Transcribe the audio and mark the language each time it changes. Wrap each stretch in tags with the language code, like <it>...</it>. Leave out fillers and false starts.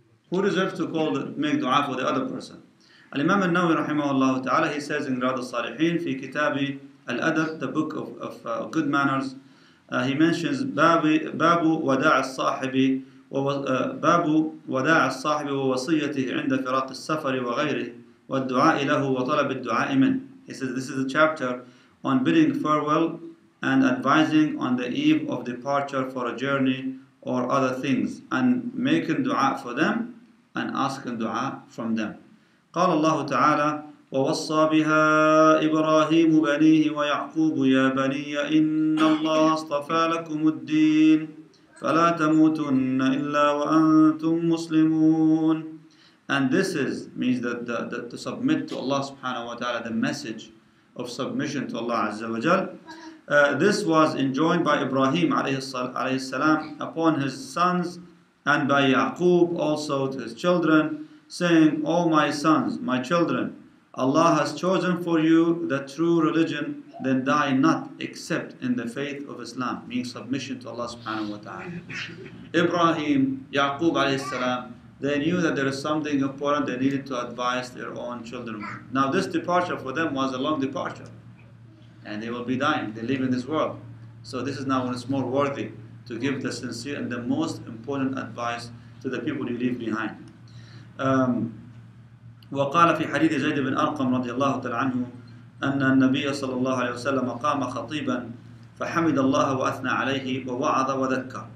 <en>Who deserves to make dua for the other person? Al-Imam al-Nawawi rahimahullah ta'ala, he says in Riyad al-Saliheen,</en> <ar>fi kitabi al-adab,</ar> <en>the book of good manners, he mentions</en> <ar>babu wada' al-sahibi باب وداع الصاحب ووصيته عند فراق السفر وغيره والدعاء له وطلب الدعاء منه.</ar> <en>He says this is a chapter on bidding farewell and advising on the eve of departure for a journey or other things, and making dua for them and asking dua from them.</en> <ar>قال الله تعالى ووصى بها إبراهيم بنيه ويعقوب يا بني إن الله اصطفى لكم الدين فلا تموتن إلا وأنتم مسلمون.</ar> <en>And this means that to submit to Allah subhanahu wa ta'ala, the message of submission to Allah azza wa jal. This was enjoined by Ibrahim alayhi salam upon his sons, and by Yaqub also to his children, saying, O my sons, my children, Allah has chosen for you the true religion, then die not except in the faith of Islam, meaning submission to Allah subhanahu wa ta'ala. Ibrahim, Yaqub alayhi salam, they knew that there is something important they needed to advise their own children. Now this departure for them was a long departure, and they will be dying, they live in this world. So this is now when it's more worthy to give the sincere and the most important advice to the people you leave behind.</en> <ar>وقال في حديث زيد بن أرقم رضي الله تعالى عنه أن النبي صلى الله عليه وسلم قام خطيبا فحمد الله وأثنى عليه ووعظ وذكر.</ar>